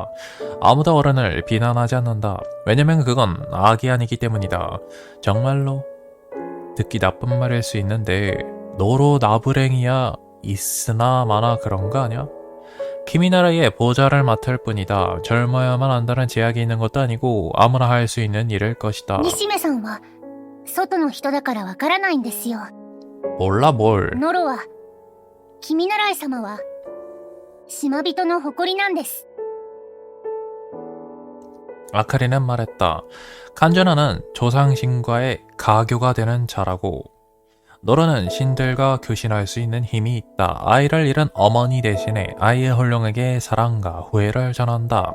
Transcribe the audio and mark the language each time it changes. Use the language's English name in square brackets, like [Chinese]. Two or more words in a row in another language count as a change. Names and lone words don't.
[Korean] 아무도 어른을 비난하지 않는다. 왜냐면 그건 악이 아니기 때문이다. 정말로 듣기 나쁜 말일 수 있는데 너로 나부랭이야 있으나 마나 그런 거 아냐? 키미나라의 보좌를 맡을 뿐이다. 젊어야만 한다는 제약이 있는 것도 아니고 아무나 할 수 있는 일일 것이다. [Japanese] 西目さんは外の人だからわからないんですよ。 [Korean] 몰라 뭘. [Japanese] ノロは君習い様は島人の誇りなんです。 [Korean] 아카리는 말했다. 칸조나는 조상신과의 가교가 되는 자라고. 너로는 신들과 교신할 수 있는 힘이 있다. 아이를 잃은 어머니 대신에 아이의 홀령에게 사랑과 후회를 전한다.